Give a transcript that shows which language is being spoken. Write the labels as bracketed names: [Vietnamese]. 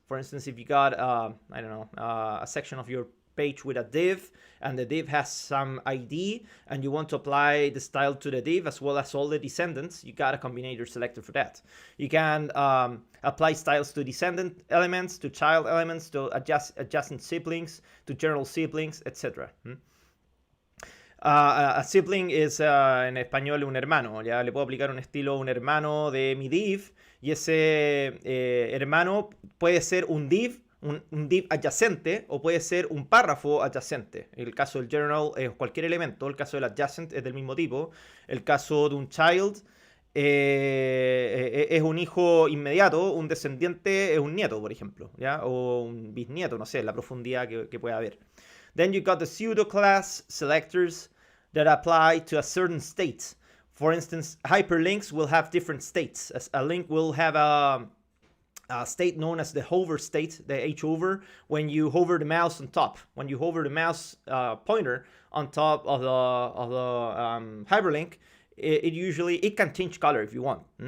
[English] For instance, if you got, I don't know, a section of your page with a div and the div has some ID and you want to apply the style to the div as well as all the descendants, you got a combinator selector for that. You can apply styles to descendant elements, to child elements, to adjacent siblings, to general siblings, etc. [Spanish] A sibling es en español un hermano. Ya le puedo aplicar un estilo un hermano de mi div y ese hermano puede ser un div, un div adyacente o puede ser un párrafo adyacente. El caso del general es cualquier elemento, el caso del adjacent es del mismo tipo, el caso de un child es un hijo inmediato, un descendiente es un nieto, por ejemplo, ¿ya? O un bisnieto, no sé, la profundidad que pueda haber. [English] Then you got the pseudo class selectors that apply to a certain state. For instance, hyperlinks will have different states. As a link will have a state known as the hover state, the H hover, when you hover the mouse on top. When you hover the mouse pointer on top of the hyperlink, it can change color if you want.